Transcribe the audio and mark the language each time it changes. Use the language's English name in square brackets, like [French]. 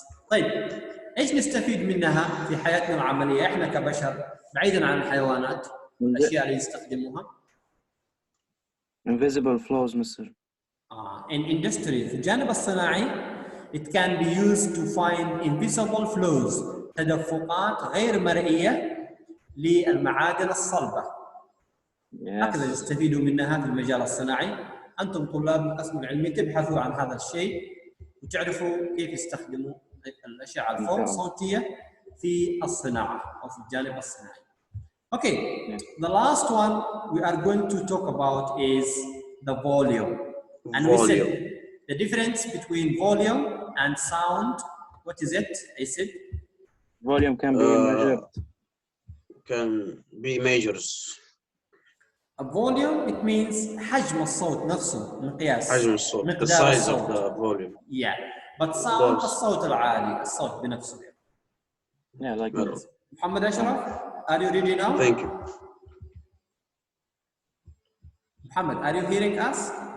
[Arabic] طيب إيش نستفيد منها في حياتنا العملية إحنا كبشر بعيداً عن الحيوانات؟ الأشياء اللي يستخدموها. [English] Invisible flows, Mr. In industry [Arabic] في الجانب الصناعي [English] it can be used to find invisible flows [Arabic] تدفقات غير مرئية للمعادن الصلبة. هكذا يستفيدوا منها في المجال الصناعي. أنتم طلاب القسم العلمي تبحثوا عن هذا الشيء وتعرفوا كيف يستخدموا الأشعة الفوق صوتية في الصناعة أو في الجانب الصناعي. [English] Okay, the last one we are going to talk about is the volume. And we said the difference between volume and sound. What is it? I said volume can be measured. Can be measures. A volume it means [Arabic] حجم الصوت نفسه، مقياس. حجم الصوت. [English] The size of the volume. Yeah, but sound [Arabic] الصوت العالي، الصوت بنفسه. [English] Yeah, like that. محمد أشرف, are you ready now? Thank you. Muhammad, are you hearing us?